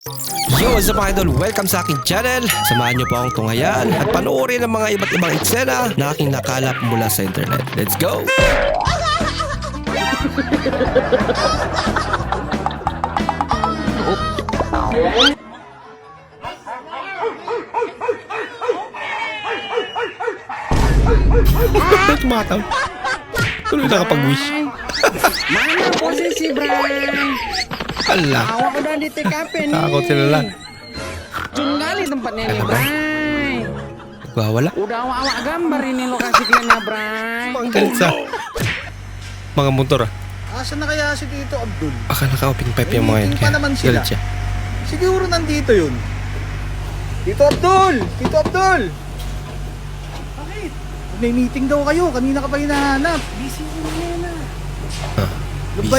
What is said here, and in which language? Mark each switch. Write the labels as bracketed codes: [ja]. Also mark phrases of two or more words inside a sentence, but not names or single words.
[en] Yo, what's up [tl] mga idol? Welcome sa aking channel. Samahan niyo po akong tunghayan at panoorin ang mga iba't ibang eksena na aking nakalap mula sa internet. [en] Let's go! [tl] Tumataw. Tuloy nakapag-wish. [id] Mana posisi Bray? Ala. Awak udah di TKP nih. [tl] Takot sila lang. [id] Cun kali tempatnya nih [tl] Ano ba? Bray. Nagwawala. [id] Udah awak gambar ini lokasi kliennya Bray. [tl] Galit sa mga motor ah. Asan na kaya si Tito Abdul? Baka naka-open pipe yung mga yan. Meeting pa Kaya naman sila. galit siya. Siguro nandito yun. Tito Abdul! Tito Abdul! Bakit? May meeting daw kayo. Kanina ka pa hinahanap. Busy ko na. Ano ba